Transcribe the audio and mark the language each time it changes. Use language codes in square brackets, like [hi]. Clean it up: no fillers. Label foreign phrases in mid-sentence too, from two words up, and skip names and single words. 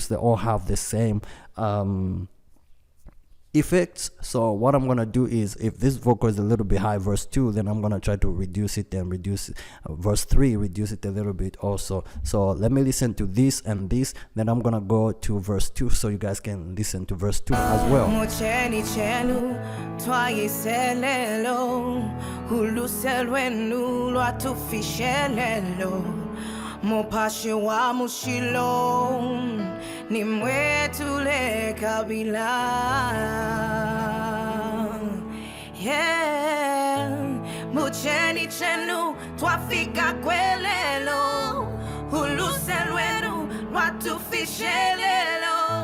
[en] They all have the same effects. So what I'm gonna do is, if this vocal is a little bit high, verse 2, then I'm gonna try to reduce it and reduce verse 3, reduce it a little bit also. So let me listen to this and this, then I'm gonna go to verse 2 so you guys can listen to verse 2 as well. [bem] Mucheni chenu twayiselelo huluselwenu lwatufishelelo. Mupashi wa mushilo nimwetule kabila. Yeah, mucheni chenu twafika kwelelo huluselwenu lwatufishelelo.